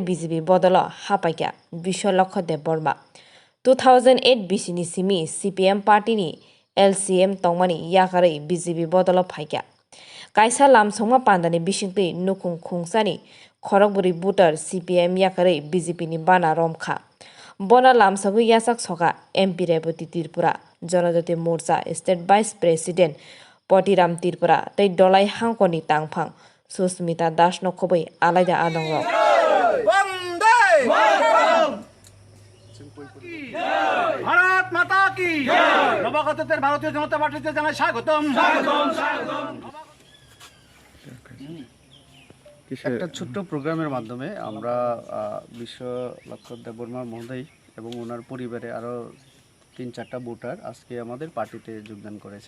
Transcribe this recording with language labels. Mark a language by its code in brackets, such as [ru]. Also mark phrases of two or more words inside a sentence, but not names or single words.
[trp] BJP bodolo hapaikya bisho lokho dev borma 2008 bisini simi CPM party ni LCM tongmani yakari BJP bodolo phaikya kaisa lamsongma pandani bisingtui nukung khungsani khorokburi butar CPM yakare BJP ni bana romkha bona lamsagu yasak soka MP Reboti Tirpura Janajati Morcha [en] State Vice President [trp] Potiram Tirpura tei dolai hangkoni tangphang Susmita Das no khoboi alaida adongrok [bn] ভারত মাতা কি নবাগতদের ভারতীয় জনতা পার্টিতে জানাই স্বাগতম। একটা ছোট্ট প্রোগ্রামের মাধ্যমে আমরা বিশ্ব লক্ষ্য দেববর্মা মহোদয় এবং ওনার পরিবারে আরও 3-4টা ভোটার আজকে আমাদের পার্টিতে যোগদান করেছেন।